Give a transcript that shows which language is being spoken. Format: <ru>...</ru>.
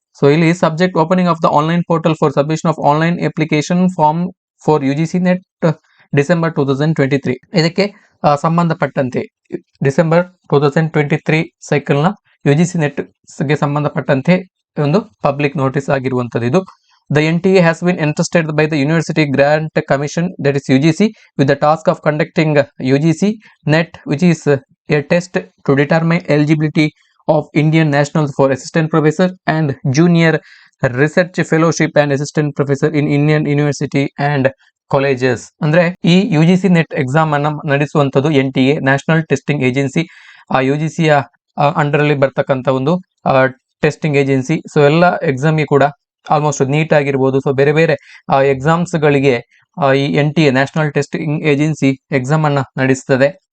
<kn>So ಇಲ್ಲಿ</kn> <en>subject opening of the online portal for submission of online application form for UGC NET December 2023,</en> <kn>ಇದಕ್ಕೆ ಸಂಬಂಧಪಟ್ಟಂತೆ December 2023 cycle ನ UGC net ಗೆ ಸಂಬಂಧಪಟ್ಟಂತೆ ಒಂದು ಪಬ್ಲಿಕ್ ನೋಟಿಸ್ ಆಗಿರುವಂತದ್ದು ಇದು.</kn> <en>The NTA has been entrusted by the University Grant Commission, that is UGC, with the task of conducting UGC NET, which is a test to determine eligibility of Indian nationals for assistant professor and junior research fellowship and assistant professor in Indian university and colleges.</en> <kn>ಅಂದ್ರೆ ಈ UGC net exam ಅನ್ನ ನಡೆಸುವಂತದ್ದು NTA, national testing agency, ಆ UGC under ಅಲ್ಲಿ ಬರ್ತಕ್ಕಂಥ ಒಂದು testing agency. So ಎಲ್ಲ exam ಗೆ ಕೂಡ ಆಲ್ಮೋಸ್ಟ್ ನೀಟ್ ಆಗಿರ್ಬೋದು, ಸೊ ಬೇರೆ ಬೇರೆ ಎಕ್ಸಾಮ್ಸ್ ಗಳಿಗೆ ಈ NTA, national testing agency, exam ಅನ್ನ ನಡೆಸ್ತದೆ.</kn>